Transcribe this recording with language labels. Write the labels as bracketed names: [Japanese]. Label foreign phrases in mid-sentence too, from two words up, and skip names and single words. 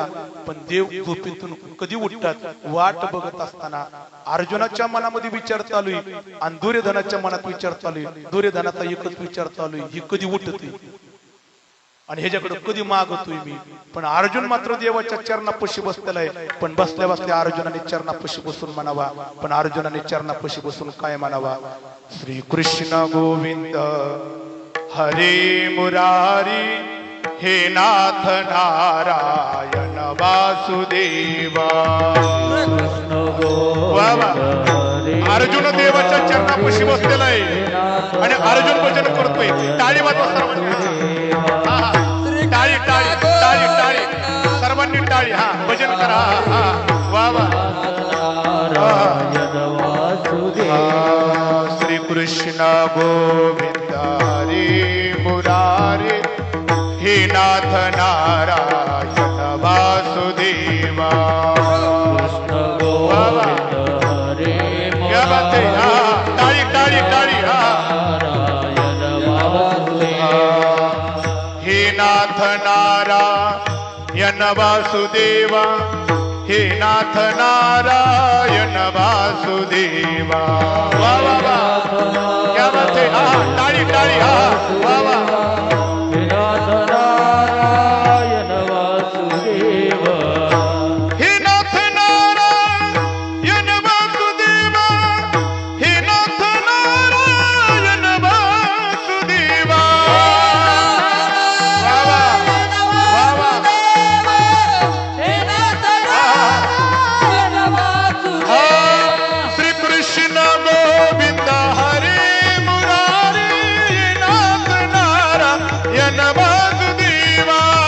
[Marathi] पण देव झोपेतून कधी उठतात वाट बघत असताना अर्जुनाच्या मनामध्ये विचार चालू आहे आणि दुर्योधनाच्या मनात विचार चालू आहे. दुर्योधनाचा एकच विचार चालू आहे, ही कधी उठते आणि ह्याच्याकडे कधी मागतोय मी. पण अर्जुन मात्र देवाच्या चरणापाशी बसलेला आहे. पण बसल्या बसल्या अर्जुनाने चरणापाशी बसून म्हणावा. पण अर्जुनाने चरणापाशी बसून काय म्हणावा? [Sanskrit] श्री कृष्ण गोविंद हरे मुरारी हे नाथ नारायण वासुदेवा. [Marathi] वा वा. अर्जुन देवाच्या चरणापाशी बसलेला आहे आणि अर्जुन भजन करतोय. टाळी वाजवा सर्वांनी. टाळी टाळी टाळी टाळी सर्वांनी टाळी. हा भजन करा. वा वा. [Sanskrit] श्री कृष्ण गोविंद हरे मुरारे हे नाथ नारायण वासुदेवा. [Hindi] क्या बात है. [Marathi] टाळी टाळी टाळी. [Sanskrit] हे नाथ नारायण वासुदेवा हे नाथ नारायण वासुदेवा. [Marathi] वा वा वा. [Hindi] क्या बात है. [Marathi] टाळी टाळी. वा वा. [Sanskrit] हे नाथ नारायण वासुदेवा हे नाथ नारायण वासुदेवा हे नाथ नारायण वासुदेवा. श्री कृष्ण गोविंद हरे मुरारी नाथ नारायण वासुदेवा.